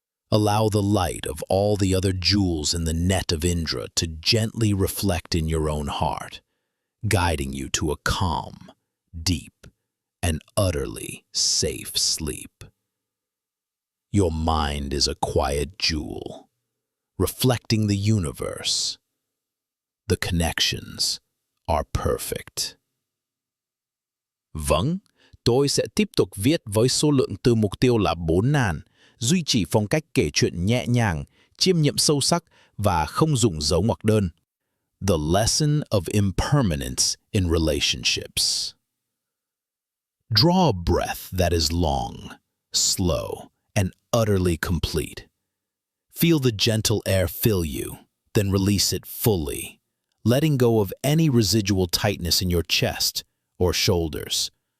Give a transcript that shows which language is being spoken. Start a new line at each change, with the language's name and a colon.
English: Allow the light of all the other jewels in the net of Indra to gently reflect in your own heart, guiding you to a calm, deep, and utterly safe sleep. Your mind is a quiet jewel, reflecting the universe. The connections are perfect.
Vietnamese: Vâng, tôi sẽ tiếp tục viết với số lượng từ mục tiêu là 4.000, duy trì phong cách kể chuyện nhẹ nhàng, chiêm nghiệm sâu sắc và không dùng dấu ngoặc đơn.
English: The lesson of impermanence in relationships. Draw a breath that is long, slow, and utterly complete. Feel the gentle air fill you, then release it fully, letting go of any residual tightness in your chest or shoulders.